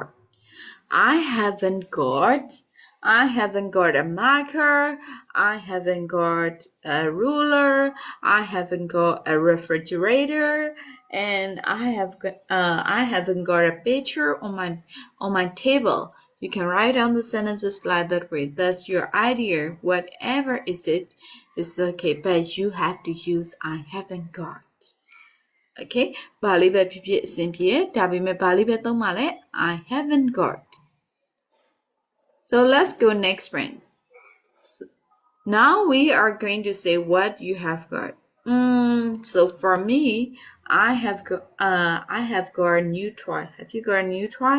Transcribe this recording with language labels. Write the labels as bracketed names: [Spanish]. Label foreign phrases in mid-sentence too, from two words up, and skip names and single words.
[English] I haven't got a marker, I haven't got a ruler, I haven't got a refrigerator, and I haven't got a picture on my table. You can write down the sentences like that way. That's your idea. Whatever is it, it's okay, but you have to use I haven't got. [Burmese] Okay? ဘာလေးပဲဖြစ်ဖြစ်အဆင်ပြေဒါပေမဲ့ဘာလေးပဲသုံးပါလဲ [English] I haven't got. So let's go next friend. Now we are going to say what you have got. So for me, I have got a new toy. Have you got a new toy?